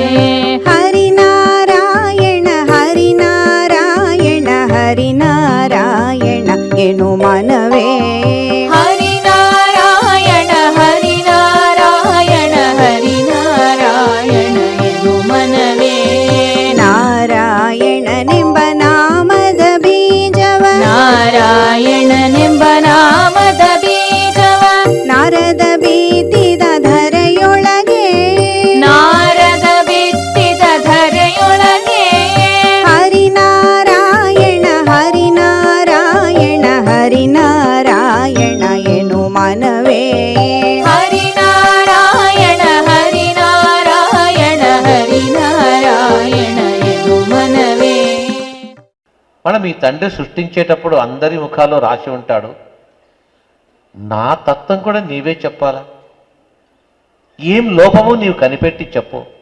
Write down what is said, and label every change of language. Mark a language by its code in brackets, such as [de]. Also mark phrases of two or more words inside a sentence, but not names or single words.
[te] హరినారాయణ హరినారాయణ హరినారాయణ ఎను మనవే హరినారాయణ హరినారాయణ హరినారాయణ ఎను మనవే [kn] ನಾರಾಯಣನೆಂಬ ನಾಮದ ಬೀಜವ ನಾರಾಯಣನೆಂಬ ನಾಮದ ಬೀಜವ ನಾರದ ಬಿತ್ತಿದ ಧರೆಯೊಳಗೆ ನಾರದ ಬಿತ್ತಿದ ಧರೆಯೊಳಗೆ ಹರಿನಾರಾಯಣ ಹರಿನಾರಾಯಣ ಹರಿನಾರಾಯಣ ಎನು ಮನವೇ [te] హరినారాయణ హరినారాయణ హరినారాయణ ఎను మనవే. మనం ఈ తండ్రి సృష్టించేటప్పుడు అందరి ముఖాల్లో రాసి ఉంటాడు. నా తత్వం కూడా నీవే చెప్పాలా, ఏం లోపము నీవు కనిపెట్టి చెప్పు.